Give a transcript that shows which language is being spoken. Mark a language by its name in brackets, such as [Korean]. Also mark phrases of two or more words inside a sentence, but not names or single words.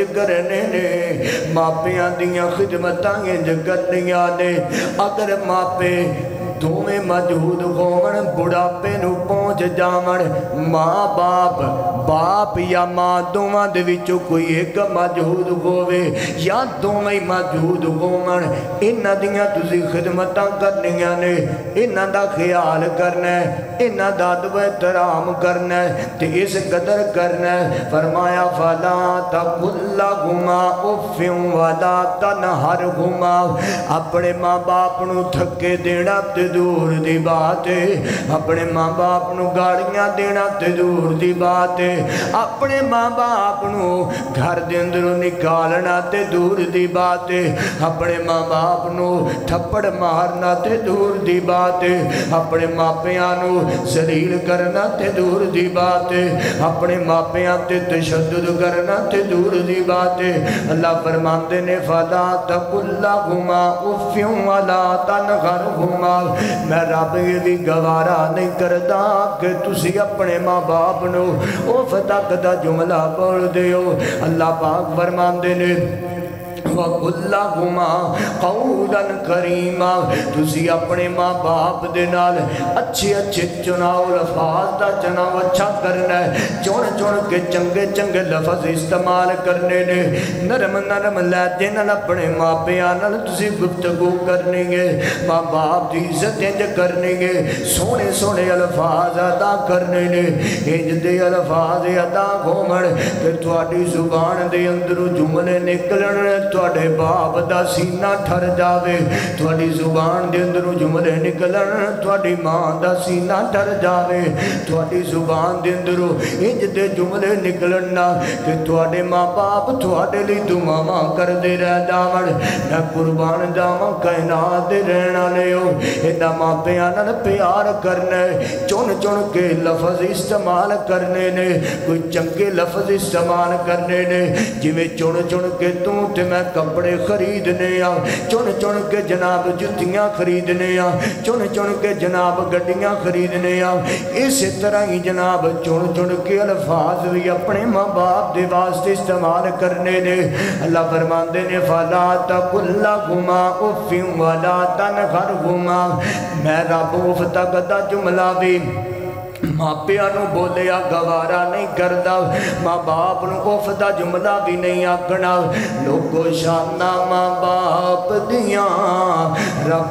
[Punjabi] کرنے نے ماپیاں دیاں خدمتاں گنج کرنیاں نے اگر ماپے دومیں موجود ہون بڑھاپے نو پہنچ جاون ماں باپ باپ یا ماں دوواں دے وچوں کوئی ایک موجود ہووے یا دوویں موجود ہون انہاں دیاں تسی خدمتاں کرنیاں نے انہاں دا خیال کرنا ہے انہاں دا ادب احترام کرنا ہے تے اس قدر کرنا ہے فرمایا [Arabic] فلا تقل لہما اف ولا تنہرہما [Punjabi] اپنے ماں باپ نو تھکے دینا تے دور دی بات ہے اپنے ماں باپ نو گاڑیاں دینا تے دور دی بات ہے اپنے ماں باپ نو گھر دے اندروں نکالنا تے دور دی بات ہے اپنے ماں باپ نو تھپڑ مارنا تے دور دی بات ہے اپنے ماپیاں نو ذلیل کرنا تے دور دی بات ہے اپنے ماپیاں تے تشدد کرنا تے دور دی بات ہے اللہ فرماتے نے [Arabic] فلا تقل لہما اف ولا تنہرہما [Punjabi] میں رب یہ بھی گوارا نہیں کردا کہ تسی اپنے ماں باپ نو اف تک دا جملہ بول دیو اللہ پاک فرماندے نے [Arabic] وَقُلْ لَهُمَا قَوْلًا كَرِيمًا [Punjabi] تسی اپنے ماں باپ دے نال اچھے اچھے چناؤ لفاظ دا چناؤ اچھا کرنا ہے چون چون کے چنگے چنگے لفظ استعمال کرنے نے نرم نرم لہجے نال اپنے ماں پیاں نال تسی گفتگو کرنے گے ماں باپ دی عزت انج کرنے گے سونے سونے الفاظ ادا کرنے نے انج دے الفاظ ادا ہومن کہ تواڈی زبان دے اندروں جملے نکلن تواڈے باپ دا سینہ ٹھر جاوے تواڈی زبان دے اندروں جملے نکلن تواڈی ماں دا سینہ ٹھر جاوے تواڈی زبان دے اندروں انج دے جملے نکلن نا کہ تواڈے ماں باپ تواڈے لئی دعاواں کردے رہ جاون میں قربان جاواں کائنات دے رہن والےو انہاں ماپیاں نال پیار کرنا چن چن کے لفظ استعمال کرنے نے کوئی چنگے لفظ استعمال کرنے نے جویں چن چن کے تو تے میں کپڑے خریدنے چن چن کے جناب جتیاں خریدنے چن چن کے جناب گڈیاں خریدنے اسی طرح ہی جناب چن چن کے الفاظ بھی اپنے ماں باپ دے واسطے استعمال کرنے نے اللہ فرماندے نے [Arabic] فلا تقل لهما اف ولا تنهرهما [Punjabi] میں رب اف تک دا جملہ بھی ماں پیانو بولیا گوارا نہیں کردا ماں باپ نو اف دا جملہ بھی نہیں آکھنا لوگو شانہ ماں باپ دیاں رب